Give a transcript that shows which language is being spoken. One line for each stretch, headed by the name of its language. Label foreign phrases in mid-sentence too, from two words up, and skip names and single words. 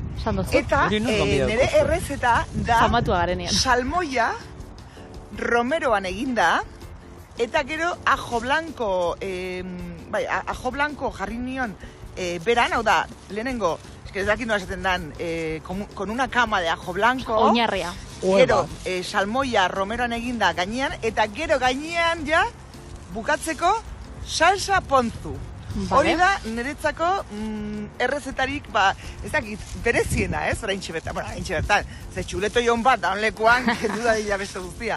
Basque: Eta nire errezeta da salmoia romeroan eginda, eta gero
Spanish: ajo blanco, ajo blanco
Basque: jarri nion beran, hau da, lehenengo, ez dakit nola esaten dan,
Spanish: con una cama de ajo blanco.
Basque: Oinarria. Gero, salmoia romeroan eginda gainean, eta gero gainean ja, bukatzeko, salsa ponzu. Hori da, niretzako errezetarik, ez dakit, bereziena, ez? Oraintxe bertan, bueno, oraintxe bertan, ze txuleto jon bat, da honlekoan, kendu da dira beste guztia.